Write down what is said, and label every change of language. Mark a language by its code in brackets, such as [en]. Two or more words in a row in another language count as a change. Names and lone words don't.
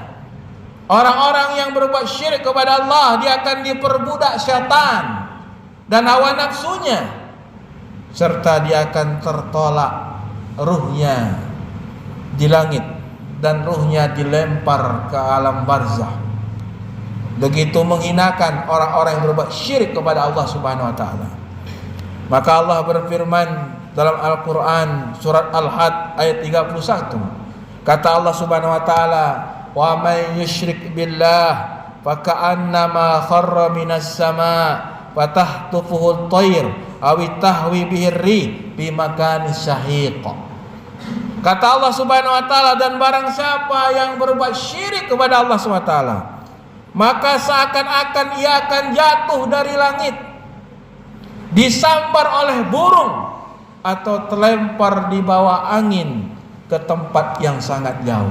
[id] Orang-orang yang berbuat syirik kepada Allah, dia akan diperbudak setan dan hawa nafsunya, serta dia akan tertolak ruhnya di langit dan ruhnya dilempar ke alam barzah. Begitu menghinakan orang-orang yang berbuat syirik kepada Allah [ar] سبحانه وتعالى. [id] Maka Allah berfirman dalam Al-Qur'an surat Al-Had ayat 31. [ar] Kata Allah سبحانه وتعالى, "ومن يشرك بالله فكأنما خر من السماء فتخطفه الطير أو تهوي به الريح في مكان سحيق." [id] Kata Allah [ar] سبحانه وتعالى, [id] dan barang siapa yang berbuat syirik kepada Allah [ar] سبحانه وتعالى, [id] maka seakan-akan ia akan jatuh dari langit, disambar oleh burung, atau terlempar di bawah angin ke tempat yang sangat jauh.